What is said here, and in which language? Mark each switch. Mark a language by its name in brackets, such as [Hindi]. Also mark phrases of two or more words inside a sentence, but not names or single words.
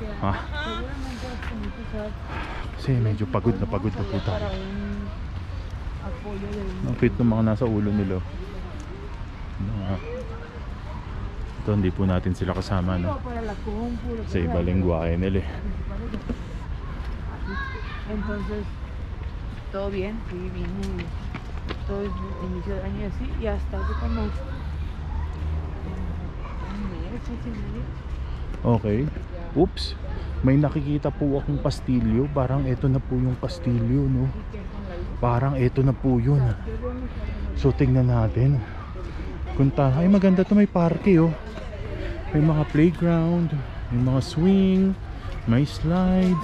[Filipino] Kasi medyo pagod na po tayo. Ang fit ng mga nasa ulo nila. Ito hindi po natin sila kasama, no? Sa iba lengguwahe nila. [Spanish] Entonces, todo bien, sí, vine todo el inicio del año así y hasta hace como un mes, [English] okay. [Filipino] Oops, may nakikita po akong pastilyo. Parang ito na po yung pastilyo, no? Parang ito na po yun. So tingnan natin. Ay maganda to, may parke oh. May mga playground, may mga swing, may slides.